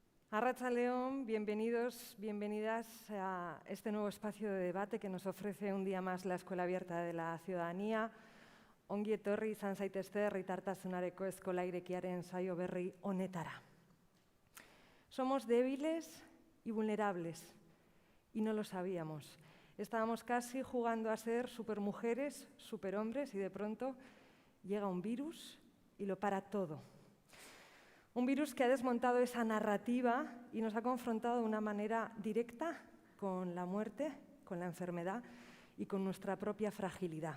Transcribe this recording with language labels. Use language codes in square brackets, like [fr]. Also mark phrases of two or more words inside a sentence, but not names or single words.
[eu] Arratsaldeon, [es] bienvenidos, bienvenidas a este nuevo espacio de debate que nos ofrece un día más la Escuela Abierta de la Ciudadanía. [eu] Ongi etorri izan zaitezte herritartasunareko eskola irekiaren saio berri honetara. [es] Somos débiles y vulnerables, y no lo sabíamos. Estábamos casi jugando a ser supermujeres, superhombres, y de pronto llega un virus y lo para todo. Un virus que ha desmontado esa narrativa y nos ha confrontado de una manera directa con la muerte, con la enfermedad y con nuestra propia fragilidad.